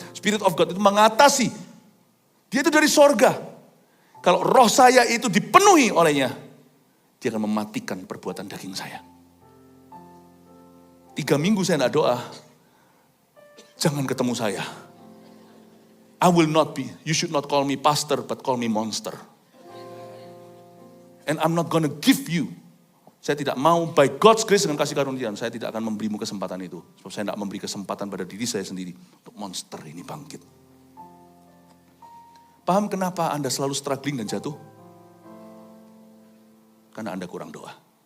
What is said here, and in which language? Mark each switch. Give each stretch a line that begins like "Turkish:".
English: Spirit of God
Indonesian: itu mengatasi. Dia itu dari sorga. Kalau roh saya itu dipenuhi olehnya, dia akan mematikan perbuatan daging saya. 3 minggu saya tidak doa, jangan ketemu saya.
English: I will not be, you should not call me pastor, but call me monster. And I'm not gonna give you.
Indonesian: Saya tidak mau,
English: by God's grace
Indonesian: dengan kasih karunia, saya tidak akan memberimu kesempatan itu. Sebab saya tidak memberi kesempatan pada diri saya sendiri. Untuk monster ini bangkit. Paham kenapa Anda selalu struggling dan jatuh? Karena Anda kurang doa.